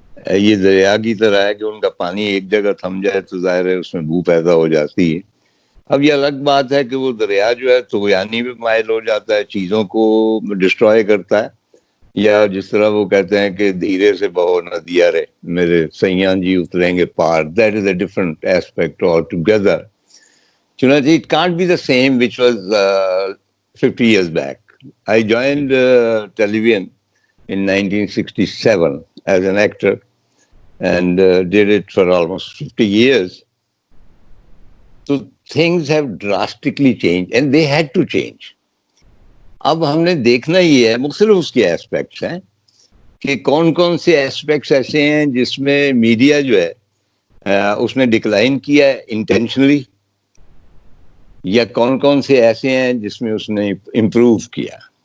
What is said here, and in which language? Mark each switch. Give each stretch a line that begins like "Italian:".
Urdu: یہ دریا کی طرح ہے کہ ان کا پانی ایک جگہ تھم جائے تو ظاہر ہے اس میں بو پیدا ہو جاتی ہے. اب یہ الگ بات ہے کہ وہ دریا جو ہے طغیانی بھی مائل ہو جاتا ہے, چیزوں کو ڈسٹروائے کرتا ہے, یا جس طرح وہ کہتے ہیں کہ دھیرے سے بہو ندیا رے میرے سیاں جی اتریں گے پار.
English: That is a different aspect altogether.
Urdu: چنانچہ
English: it can't be the same which was 50 years back. I joined television in 1967 as an actor and did it for almost 50 years. So things have drastically changed and they had to change.
Urdu: اب ہم نے دیکھنا یہ ہے, مختلف اس کے aspects ہیں کہ کون کون سے ایسپیکٹس ایسے ہیں جس میں میڈیا جو ہے اس نے ڈکلائن کیا ہے انٹینشنلی, یا کون کون سے ایسے ہیں جس میں اس نے امپروو کیا.